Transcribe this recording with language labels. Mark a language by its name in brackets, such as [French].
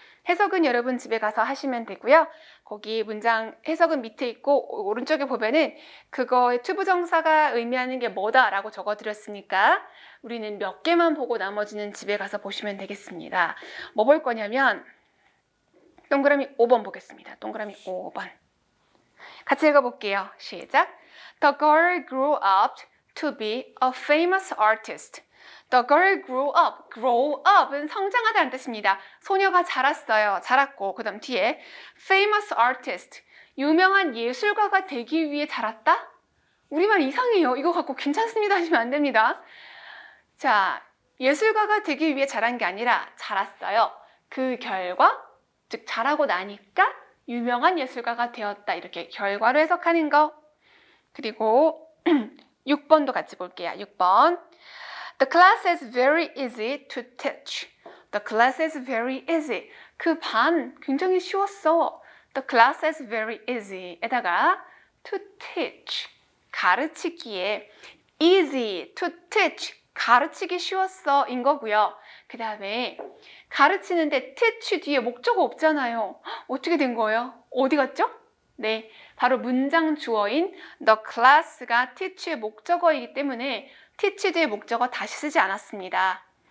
[Korean] 해석은 여러분 집에 가서 하시면 되고요. 거기 문장 해석은 밑에 있고 오른쪽에 보면은 그거의 투부정사가 의미하는 게 뭐다라고 적어드렸으니까 우리는 몇 개만 보고 나머지는 집에 가서 보시면 되겠습니다. 뭐 볼 거냐면 동그라미 5번 보겠습니다. 동그라미 5번. 같이 읽어볼게요. 시작! [English] The girl grew up to be a famous artist. The girl grew up. [Korean] Grow up은 성장하다는 뜻입니다. 소녀가 자랐어요. 자랐고 그 다음 뒤에 famous artist. 유명한 예술가가 되기 위해 자랐다? 우리말 이상해요. 이거 갖고 괜찮습니다 하시면 안 됩니다. 자, 예술가가 되기 위해 자란 게 아니라 자랐어요. 그 결과, 즉 자라고 나니까 유명한 예술가가 되었다. 이렇게 결과로 해석하는 거. 그리고 6번도 같이 볼게요. 6번. [English] The class is very easy to teach. The class is very easy. [Korean] 그 반 굉장히 쉬웠어. [English] The class is very easy. 에다가 to teach. 가르치기에 easy to teach. [Korean] 가르치기 쉬웠어 인 거고요. 그 다음에 가르치는데 teach 뒤에 목적어 없잖아요. 어떻게 된 거예요? 어디 갔죠? 네, 바로 문장 주어인 the class가 teach의 목적어이기 때문에 teach 뒤에 목적어 다시 쓰지 않았습니다.